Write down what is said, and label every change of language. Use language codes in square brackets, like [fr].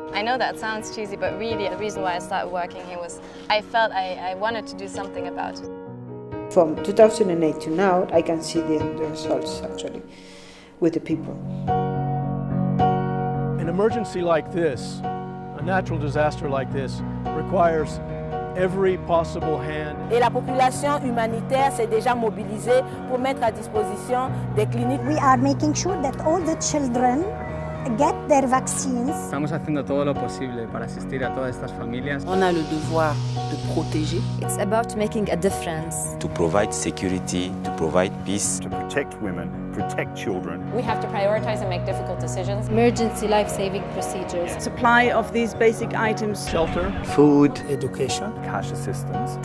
[en] I know that sounds cheesy, but really the reason why I started working here was I felt I wanted to do something about it. From 2008 to now, I can see the results actually with the people. An emergency like this, a natural disaster like this, requires every possible hand. [fr] Et la population humanitaire s'est déjà mobilisée pour mettre à disposition des cliniques. [en] We are making sure that all the children get their vaccines. [es] Estamos haciendo todo lo posible para asistir a todas estas familias. [fr] On a le devoir de protéger. [en] It's about making a difference. To provide security, to provide peace. To protect women, protect children. We have to prioritize and make difficult decisions. Emergency life-saving procedures. Supply of these basic items: shelter, food, education, cash assistance.